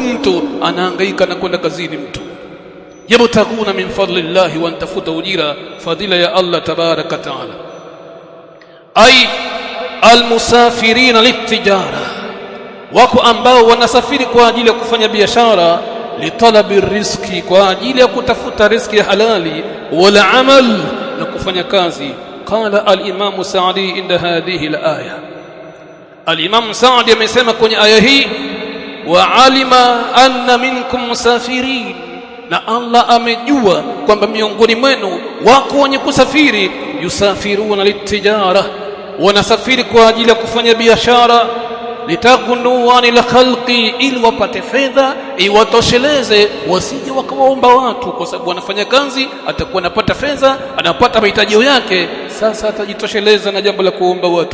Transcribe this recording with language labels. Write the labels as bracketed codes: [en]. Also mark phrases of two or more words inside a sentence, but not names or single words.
[sw] Mtu anahangaika na kwenda kazini mtu. [ar] يبتغون من فضل الله, [sw] wantafuta ujira, fadila ya [ar] الله تبارك تعالى. أي المسافرين للتجارة, [sw] wako ambao wanasafiri kwa ajili ya kufanya biashara. [ar] لطلب رزق, [sw] kwa ajili ya kutafuta riziki halali. [ar] ولا عمل, [sw] na kufanya kazi. [ar] قال الإمام السعدي عند هذه الآية, [sw] al-Imam Sa'di amesema kwenye aya hii, [ar] وعلم أن منكم مسافرين, [sw] na Allah amejua kwamba miongoni mwenu wako wenye kusafiri. [ar] يسافرون للتجارة, [sw] wanasafiri kwa ajili ya kufanya biashara. [ar] ليغنوا عن الخلق, [sw] ili wapate fedha iwatosheleze, wasije wakawaomba watu, kwa sababu wanafanya kazi, atakuwa anapata fedha, anapata mahitaji yake, sasa atajitosheleza na jambo la kuomba watu.